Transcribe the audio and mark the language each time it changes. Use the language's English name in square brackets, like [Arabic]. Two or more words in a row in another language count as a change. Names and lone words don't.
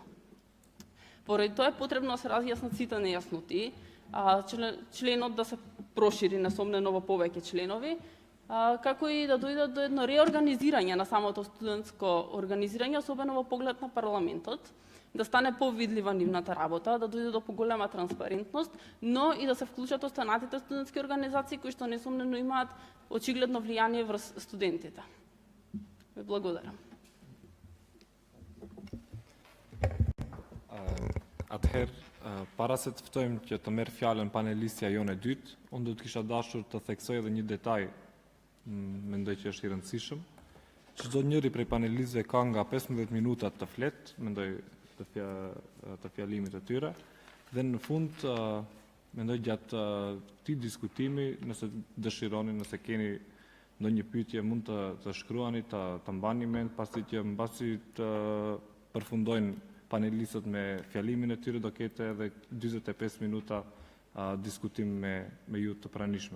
[Macedonian] Поради тоа е потребно да се разјаснат сите нејасноти, членот да се прошири несомнено во повеќе членови, како и да дојдат до едно реорганизирање на самото студентско организирање, особено во поглед на парламентот, да стане повидлива нивната работа, да дојде до поголема транспарентност, но и да се вклучат останатите студентски организации кои што несомнено имаат очигледно влијание врз студентите. Ви благодарам. [Albanian] Atëherë, para se të ftojmë që të merr fjalën panelistja jone e dytë, unë do të kisha dashur të theksoj edhe një detaj, mendoj që është i rëndësishëm. Çdo njëri prej panelistëve ka nga 15 minuta të flet, mendoj të fjalimit të tyre, dhe në fund mendoj gjatë këtij diskutimi, nëse dëshironi, nëse keni ndonjë pyetje, mund të shkruani, të mbani mend, pasi që mbasi të përfundojnë panelistët me fjalimin e tyre, do ketë edhe 45 minuta diskutim me ju të pranishmëve.